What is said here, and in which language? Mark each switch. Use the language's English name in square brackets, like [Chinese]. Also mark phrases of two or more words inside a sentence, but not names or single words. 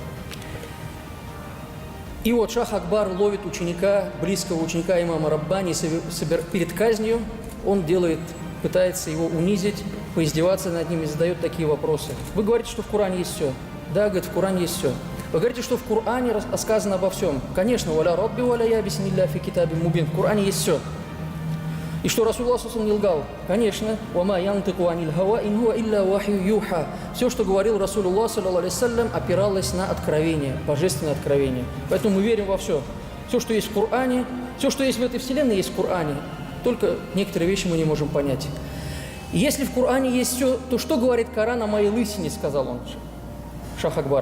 [Russian] И вот Шах Акбар ловит ученика, близкого ученика имама Раббани перед казнью. Он пытается его унизить, поиздеваться над ним и задает такие вопросы. Вы говорите, что в Коране есть все. Да, говорит, в Коране есть все. Вы говорите, что в Коране сказано обо всем. Конечно, [Arabic] «ولا رطب ولا يابس إلا في كتاب مبين». [Russian] В Коране есть все. И что Расулуллах не лгал? Конечно. [Arabic] «وما ينطق عن الهوى إن هو إلا وحي يوحى». [Russian] Все, что говорил Расулуллах, опиралось на откровение, божественное откровение. Поэтому мы верим во все. Все, что есть в Коране, все, что есть в этой вселенной, есть в Коране. Только некоторые вещи мы не можем понять. И если в Коране есть все, то что говорит Коран о моей лысине, сказал он, Шах Акбар.